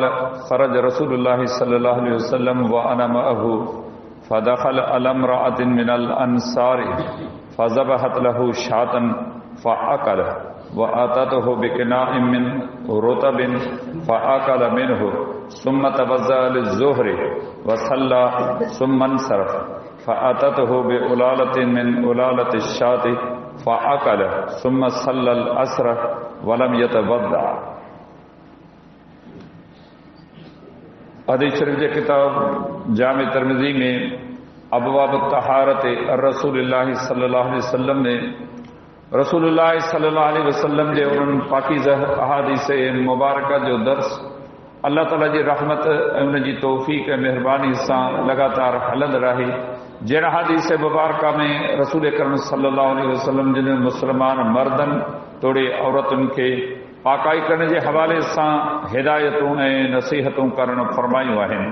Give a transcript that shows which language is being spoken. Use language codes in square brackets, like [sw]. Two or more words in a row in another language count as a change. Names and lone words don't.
[ar] خرج رسول الله صلى الله عليه وسلم وأنا معه فدخل على امرأة من الأنصار فذبحت له شاة فأكل وأتته بقناع من رطب فأكل منه ثم توضأ للظهر وصلى ثم انصرف فأتته بعلالة من علالة الشاة فأكل ثم صلى العصر ولم يتوضأ. [sd] हदीस शरीफ जे किताब जामे तिर्मिज़ी में अबवाब तहारत रसूलुल्लाह [ar] صلى الله عليه وسلم [sd] ने रसूलुल्लाह [ar] صلى الله عليه وسلم [sd] जे उन्हनि पाकीज़ह अहादीस मुबारक जो दर्स अल्लाह ताला जी रहमत ऐं उन जी तौफ़ीक़ ऐं महिरबानी सां लगातार हलंदड़ रहे। जहिड़ा अहादीस मुबारक में रसूल करीम [ar] صلى الله عليه وسلم [sd] जिन मुस्लमान मर्दनि तोड़े औरतुनि खे पाकाई करण जे हवाले सां हिदायतूं ऐं नसीहतूं करणु फरमायूं आहिनि।